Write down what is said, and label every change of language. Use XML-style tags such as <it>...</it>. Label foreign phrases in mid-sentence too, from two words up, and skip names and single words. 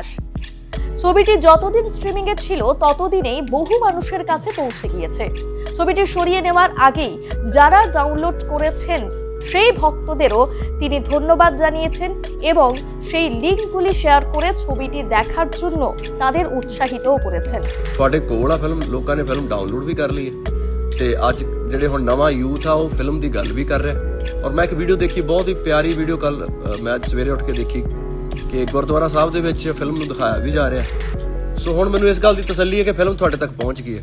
<bn>ছবিটি যতদিন স্ট্রিমিং এ ছিল ততদিনেই বহু মানুষের কাছে পৌঁছে গিয়েছে। ছবিটি সরিয়ে নেওয়ার আগেই যারা ডাউনলোড করেছেন সেই ভক্তদেরও তিনি ধন্যবাদ জানিয়েছেন এবং সেই লিঙ্কগুলি শেয়ার করে ছবিটি দেখার জন্য তাদের উৎসাহিতও করেছেন।</bn> <pa>ਤੁਹਾਡੇ ਕੋਲ ਆ ਫਿਲਮ, ਲੋਕਾਂ ਨੇ ਫਿਲਮ ਡਾਊਨਲੋਡ ਵੀ ਕਰ ਲਈ ਹੈ ਤੇ ਅੱਜ ਜਿਹੜੇ ਹੁਣ ਨਵਾਂ ਯੂਥ ਆ ਉਹ ਫਿਲਮ ਦੀ ਗੱਲ ਵੀ ਕਰ ਰਿਹਾ। ਔਰ ਮੈਂ ਇੱਕ ਵੀਡੀਓ ਦੇਖੀ, ਬਹੁਤ ਹੀ ਪਿਆਰੀ ਵੀਡੀਓ, ਕੱਲ ਮੈਂ ਅੱਜ ਸਵੇਰੇ ਉੱਠ ਕੇ ਦੇਖੀ ਕਿ ਗੁਰਦੁਆਰਾ ਸਾਹਿਬ ਦੇ ਵਿੱਚ ਫਿਲਮ ਨੂੰ ਦਿਖਾਇਆ ਵੀ ਜਾ ਰਿਹਾ। ਸੋ ਹੁਣ ਮੈਨੂੰ ਇਸ ਗੱਲ ਦੀ ਤਸੱਲੀ ਹੈ ਕਿ ਫਿਲਮ ਤੁਹਾਡੇ ਤੱਕ ਪਹੁੰਚ ਗਈ ਹੈ।</pa>